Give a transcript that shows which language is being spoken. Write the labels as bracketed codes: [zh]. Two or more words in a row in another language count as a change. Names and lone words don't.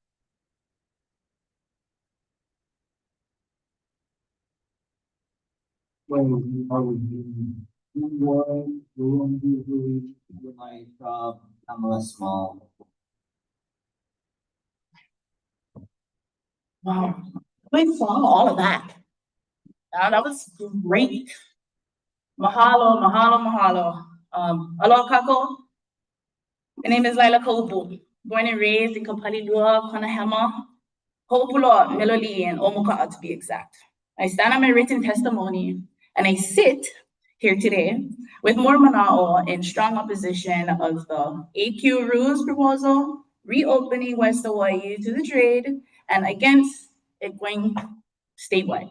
[en] Pamela Small. Wow, we saw all of that. That was great. [haw] Mahalo, mahalo, mahalo. Aloha kako. [en] My name is Lila Kopu, born and raised in Kapalilua, Konahema, Hopuloa, Mililiki, and Omoka'a to be exact. I stand on my written testimony, and I sit here today with more mana'o in strong opposition of the AQ rules proposal, reopening West Hawai'i to the trade, and against it going statewide.